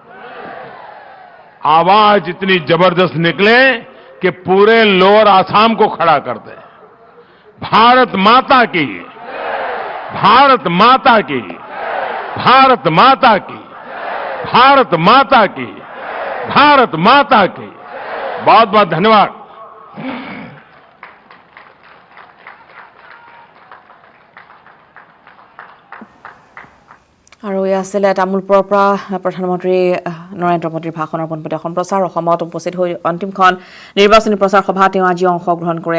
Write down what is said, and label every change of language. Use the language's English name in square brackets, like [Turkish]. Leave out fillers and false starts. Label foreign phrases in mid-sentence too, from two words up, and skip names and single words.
[Hindi] आवाज इतनी जबरदस्त निकले कि पूरे लोअर आसाम को खड़ा कर दे। भारत माता की, भारत माता की, भारत माता की, भारत माता की, भारत माता की। बहुत बहुत धन्यवाद। [Assamese] আৰু এয়া আছিলে তামোলপুৰৰ পৰা প্ৰধানমন্ত্ৰী নৰেন্দ্ৰ মোদীৰ ভাষণৰ পোনপটীয়া সম্প্ৰচাৰ। অসমত উপস্থিত হৈ অন্তিমখন নিৰ্বাচনী প্ৰচাৰ সভা তেওঁ আজি অংশগ্ৰহণ কৰে।